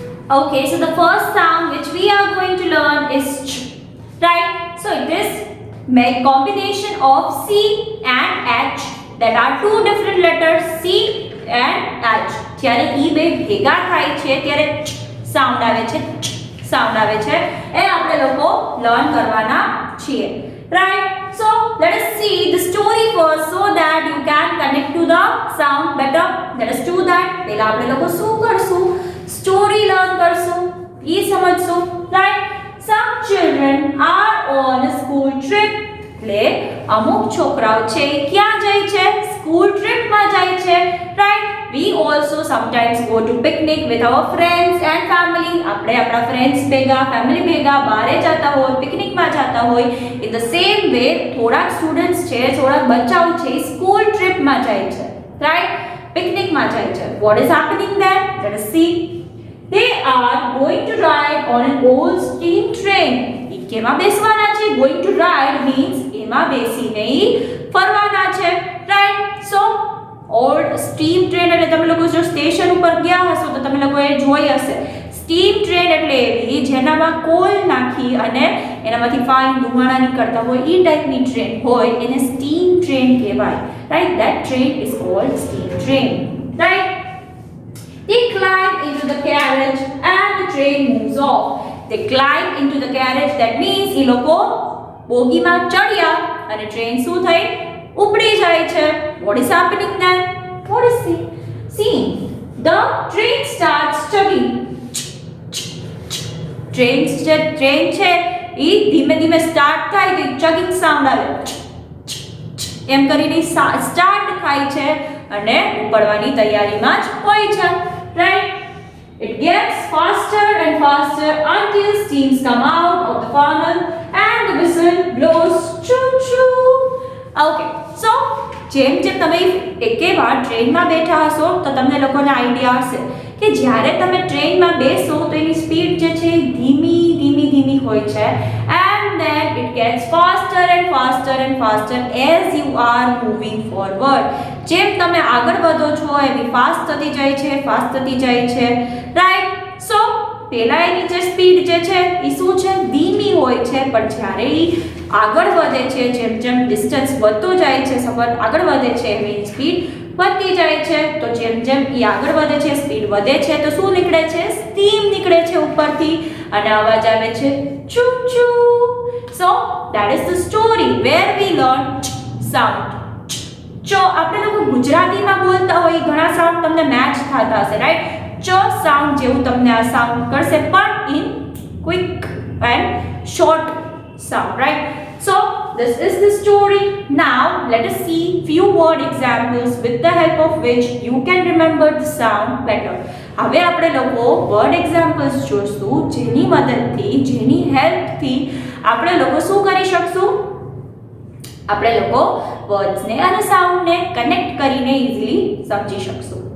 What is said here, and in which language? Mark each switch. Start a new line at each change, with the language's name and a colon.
English: Okay, so the first sound which we are going to learn is ch, right? So it is made combination of C and H. That are two different letters C and H.
Gujarati: જ્યારે ઈ બે ભેગા થાય છે ત્યારે ચ sound આવે છે, ચ સાઉન્ડ આવે છે. એ આપણે લોકો લર્ન કરવાના છીએ, right?
English: So let us see the story first so that you can connect to the sound better. Let us do that.
Gujarati: પહેલા આપણે લોકો શું કરશું?
English: Story learn
Gujarati: કરશું, ઈ સમજશું, right?
English: Some children are on a school trip.
Gujarati: એટલે અમુક છોકરાઓ છે ક્યાં જાય છે? સ્કૂલ ટ્રીપમાં જાય છે, right?
English: We also sometimes go to picnic with our friends and family.
Gujarati: આપણે આપણા friends ભેગા, family ભેગા બહારે જતા હોય, પિકનિકમાં જતા હોય.
English: In the same way
Gujarati: થોડાક સ્ટુડન્ટ્સ છે, થોડાક બચ્ચાઓ છે સ્કૂલ ટ્રીપમાં જાય છે, right? પિકનિકમાં જાય છે.
English: What is happening there? Let us see. They are going to ride on an old steam train.
Gujarati: કેમાં બેસવાના છે?
English: Going to ride means
Gujarati: એમાં બેસીને ફરવાના છે, right?
English: So old steam train
Gujarati: એટલે તમે લોકો જો સ્ટેશન ઉપર ગયા હશો તો તમે લોકોએ જોઈ હશે. સ્ટીમ ટ્રેન એટલે એવી જેનામાં કોલ નાખી અને એનામાંથી ફાઇન ધુમાડા નીકળતા હોય ઈ ટાઈપની ટ્રેન હોય એને સ્ટીમ ટ્રેન કહેવાય, right?
English: That train is called steam train, right? They climb into the carriage and the train moves off. They climb into the carriage, that means
Gujarati: એ લોકો બોગીમાં ચડ્યા અને ટ્રેન શું થઈ? ઉપડી જાય છે.
English: What is happening then? What is seen? The train starts chugging.
Gujarati: Train છે એ ધીમે ધીમે સ્ટાર્ટ થાય તો
English: chugging sound
Gujarati: આવે. એમ કરીને સ્ટાર્ટ થાય છે અને ઉપડવાની તૈયારીમાં જ હોય છે, right?
English: It gets faster and faster until steams come out of the funnel and the whistle blows choo choo.
Gujarati: Okay, so જેમ જેમ તમે એકે વાર ટ્રેનમાં બેઠા હશો તો તમને લોકોને આઈડિયા હશે કે જ્યારે તમે ટ્રેનમાં બેસો તો એની સ્પીડ જે છે ધીમી ધીમી ધીમી હોય છે
English: and then it gets faster and faster and faster as you are moving forward.
Gujarati: જેમ તમે આગળ વધો છો એવી ફાસ્ટ થતી જાય છે, right? So પહેલા એની જે સ્પીડ જે છે એ શું છે? ધીમી હોય છે, પણ જ્યારે એ આગળ વધે છે જેમ જેમ ડિસ્ટન્સ વધતો જાય છે, સફર આગળ વધે છે એવી સ્પીડ વધતી જાય છે. તો જેમ જેમ એ આગળ વધે છે સ્પીડ વધે છે તો શું નીકળે છે? સ્ટીમ નીકળે છે ઉપરથી અને અવાજ આવે છે ચૂ ચૂ.
English: So that is the story where we learn sound.
Gujarati: જો આપણે લોકો ગુજરાતીમાં બોલતા હોય ઘણા સાઉન્ડ તમને મેચ થતા હશે, રાઈટ? ચ સાઉન્ડ જેવું તમને આ સાઉન્ડ કરશે પણ
English: in quick and short sound,
Gujarati: right?
English: So this is the story. Now let us see few word examples with the help of which you can remember the sound better.
Gujarati: હવે આપણે લોકો word examples જોશું જેની મદદથી જેની હેલ્પથી આપણે લોકો શું કરી શકશું? આપણે લોકો વર્ડ્સને અને સાઉન્ડને કનેક્ટ કરીને ઇઝીલી સમજી શકશું.